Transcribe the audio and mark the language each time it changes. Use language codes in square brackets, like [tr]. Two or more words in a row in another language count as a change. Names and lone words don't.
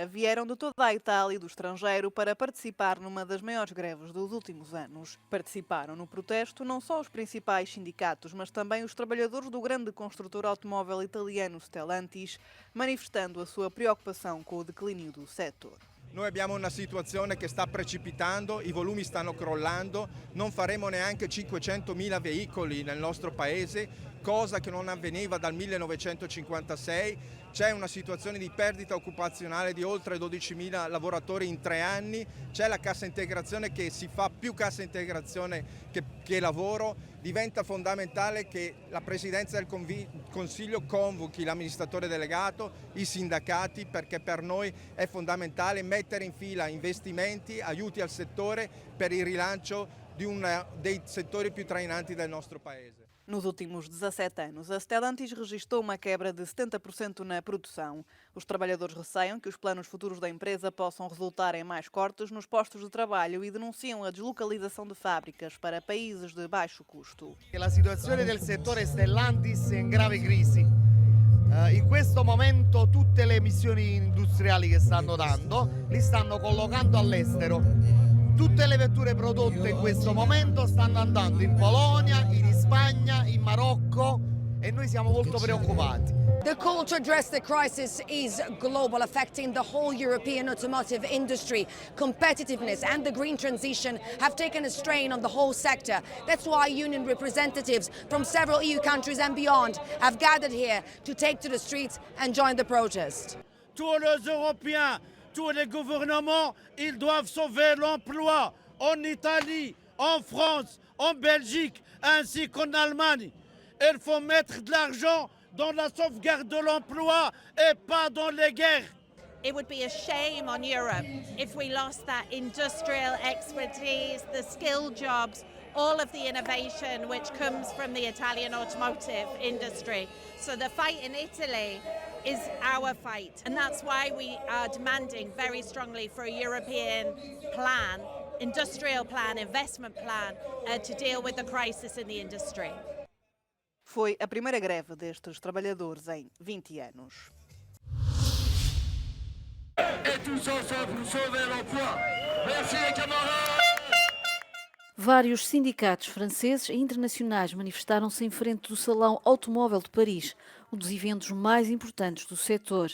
[pt] Vieram de toda a Itália e do estrangeiro para participar numa das maiores greves dos últimos anos. Participaram no protesto não só os principais sindicatos, mas também os trabalhadores do grande construtor automóvel italiano Stellantis, manifestando a sua preocupação com o declínio do setor. [it] Noi abbiamo una situazione che sta precipitando, i volumi stanno crollando, non faremo neanche 500.000 veicoli nel nostro paese, cosa che non avveniva dal 1956. C'è una situazione di perdita occupazionale di oltre 12.000 lavoratori in 3 anni, c'è la cassa integrazione che si fa più cassa integrazione che lavoro. Diventa fondamentale che la Presidenza del Consiglio convochi l'amministratore delegato, i sindacati, perché per noi è fondamentale mettere in fila investimenti, aiuti al settore per il rilancio di uno dei settori più trainanti del nostro Paese. [pt] Nos últimos 17 anos, a Stellantis registrou uma quebra de 70% na produção. Os trabalhadores receiam que os planos futuros da empresa possam resultar em mais cortes nos postos de trabalho e denunciam a deslocalização de fábricas para países de baixo custo. [it] La situazione del settore Stellantis è in grave crisi. In questo momento tutte le emissioni industriali che stanno dando li stanno collocando all'estero. Tutte le vetture prodotte in questo momento stanno andando in Polonia, in Spagna, in Marocco e noi siamo molto preoccupati. [en] The call to address the crisis is global, affecting the whole European automotive industry. Competitiveness and the green transition have taken a strain on the whole sector. That's why union representatives from several EU countries and beyond have gathered here to take to the streets and join the protest. [fr] Tous les Européens, tous les gouvernements, ils doivent sauver l'emploi en Italie, en France, en Belgique, ainsi qu'en Allemagne. Il faut mettre de l'argent dans la sauvegarde de l'emploi et pas dans les guerres. [en] It would be a shame on Europe if we lost that industrial expertise, the skilled jobs, all of the innovation which comes from the Italian automotive industry. So the fight in Italy is our fight, and that's why we are demanding very strongly for a European plan, industrial plan, investment plan to deal with the crisis in the industry. [pt] Foi a primeira greve destes trabalhadores em 20 anos. Vários sindicatos franceses e internacionais manifestaram-se em frente do Salão Automóvel de Paris, um dos eventos mais importantes do setor.